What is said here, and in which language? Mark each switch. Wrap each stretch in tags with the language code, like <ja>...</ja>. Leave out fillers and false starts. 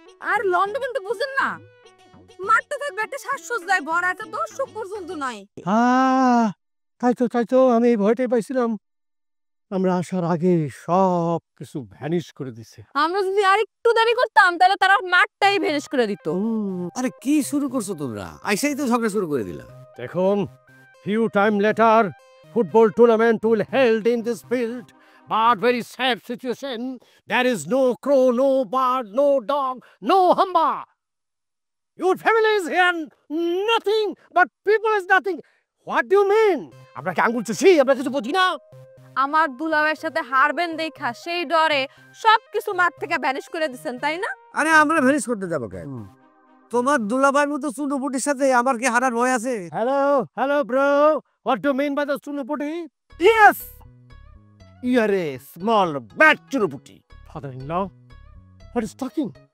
<bn>আর লন্ডভন্ড বুঝেন না, মাঠটা থাকবে একটা সাজসজ্জায় ভরা, একটা দর্শক পর্যন্ত নাই। তাই তো আমি এই ভয়টাই পাইছিলাম। আমরা আসার আগে সব কিছু ভ্যানিশ করে দিছে। আমরা যদি আরেকটু দেরি করতাম তাহলে তারা মাঠটাই ভেনিশ করে দিত। আরে কি শুরু করছো তোমরা? আইসাই তো ঝগড়া শুরু করে দিলা। দেখুন,</bn> <en>few time later, football tournament will held in this field, but very sad situation. There is no crow, no bird, no dog, no humber. Your family is here, nothing, but people is nothing. What do you mean?</en> <bn>আমরা কি আঙ্গুল চুষি? আমরা কিছু বুঝি না? আমার দুলাভাইয়ের সাথে হারবেন দেখা সেই ডরে সবকিছু মাঠ থেকে ভ্যানিশ করে দিছেন, তাই না? আরে আমরা ভ্যানিশ করতে যাবো কেন? তোমার দুলাভাইয়ের মতো চুনোপুটির সাথে আমার কি হারার ভয় আছে?</bn> <en>Hello, bro. What do you mean by the chunuputi? Yes! You are a small bad chunuputi. Father-in-law, what is talking?</en>